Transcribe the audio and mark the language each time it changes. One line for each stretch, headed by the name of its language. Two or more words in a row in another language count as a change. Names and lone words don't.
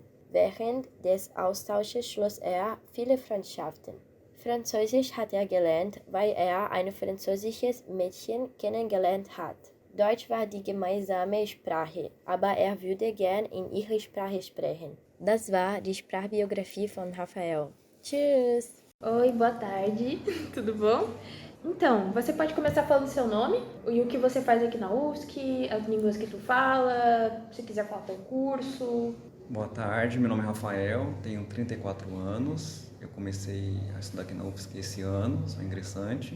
German: Während des Austausches schloss er viele Freundschaften. Französisch hat er gelernt, weil er ein französisches Mädchen kennengelernt hat. Deutsch war die gemeinsame Sprache, aber er würde gern in ihrer Sprache sprechen. Das war die Sprachbiografie von Raphael. Tschüss!
Portuguese: Oi, boa tarde, tudo bom? Então, você pode começar falando seu nome e o que você faz aqui na UFSC, as línguas que tu fala, se quiser falar teu curso. Boa tarde, meu nome é Rafael, tenho 34 anos. Eu comecei a estudar aqui na UFSC esse ano, sou ingressante.